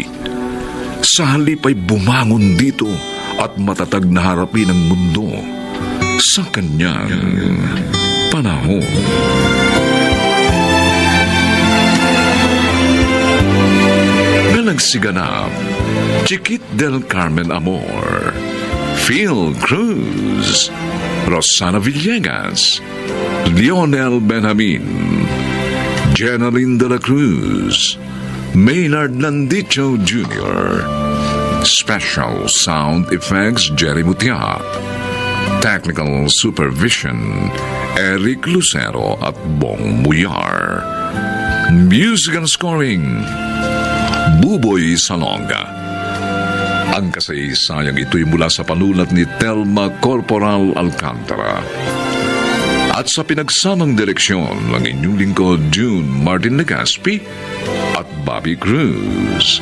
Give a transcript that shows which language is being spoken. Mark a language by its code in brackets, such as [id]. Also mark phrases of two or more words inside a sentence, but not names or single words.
[tl] Sa halip ay bumangon dito at matatag na harapin ang mundo sa kanyang panahon. Na nagsiganap, Chiquit del Carmen Amor, Phil Cruz, Rosana Villegas, Lionel Benjamin, Jenaline de la Cruz, [en] Maynard Landicho Jr., Special Sound Effects Jerry Mutia, Technical Supervision Eric Lucero at Bong Muyar, Music and Scoring Buboy Salonga. [tl] Ang kasaysayang ito'y mula sa panulat ni Telma Corporal Alcantara at sa pinagsamang direksyon ng inyong lingkod June Martin Legaspi at Bobby Cruz.